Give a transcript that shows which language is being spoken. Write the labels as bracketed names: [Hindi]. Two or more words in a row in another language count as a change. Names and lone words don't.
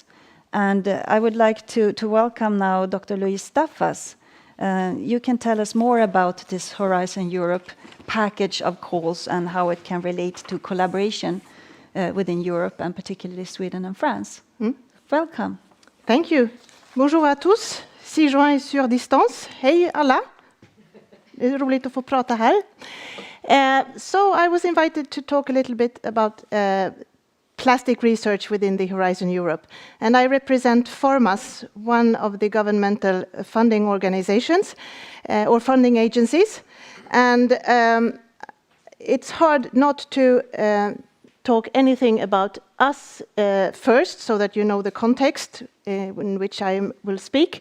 [English] And I would like to welcome now Dr. Louise Staffas. You can tell us more about this Horizon Europe package of calls and how it can relate to collaboration within Europe and particularly Sweden and France. Welcome. Thank you. [French] Bonjour à tous. 6 juin sur distance. [Swedish] Hej alla. Det är roligt att få prata här. [English] So I was invited to talk a little bit about plastic research within the Horizon Europe. And I represent Formas, one of the governmental funding organizations or funding agencies. And it's hard not to talk anything about us first, so that you know the context in which I will speak.